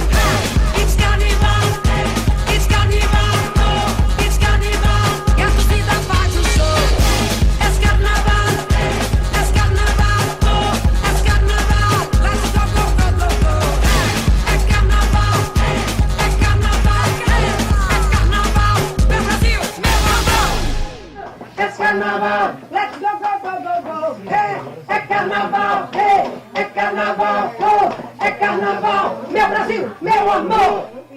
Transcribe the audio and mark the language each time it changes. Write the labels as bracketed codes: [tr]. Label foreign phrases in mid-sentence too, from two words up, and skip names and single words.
[en] It's carnival, it's carnival, it's carnival, [pt] e a torcida faz o show. É carnaval, é carnaval, é carnaval, [en] let's go, go, go, go, go. [pt] É carnaval, é carnaval, é carnaval, meu Brasil, meu amor. É carnaval, [en] let's go, go, go, go, go. [pt] É carnaval, é carnaval, é carnaval, meu Brasil, meu amor.